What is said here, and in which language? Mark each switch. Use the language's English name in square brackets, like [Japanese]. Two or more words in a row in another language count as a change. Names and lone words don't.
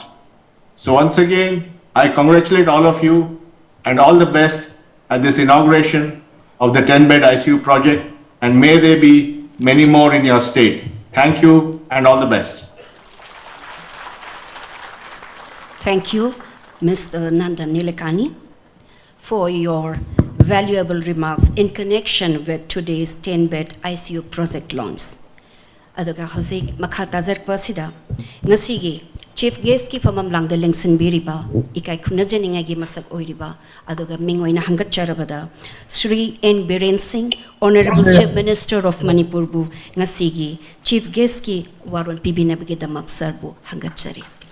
[English] So once again, I congratulate all of you and all the best at this inauguration of the 10-bed ICU project, and may there be many more in your state. Thank you and all the best. Thank you, Mr. Nandan Nilekani, for your valuable remarks in connection with today's 10-bed ICU project launch. [Manipuri] Aduga hozik makata zarpasida ngasigi [English] Chief Guest [Manipuri] ki famam langda lengsan biriba ikai khunajani gi masak oiriba aduga mingoina hangat charabada Sri N. Biren Singh, [English] Honorable Chief Minister of Manipur [Manipuri] bu ngasigi [English] Chief Guest [Manipuri] ki waron pibinabge damak sarbu hangat chari.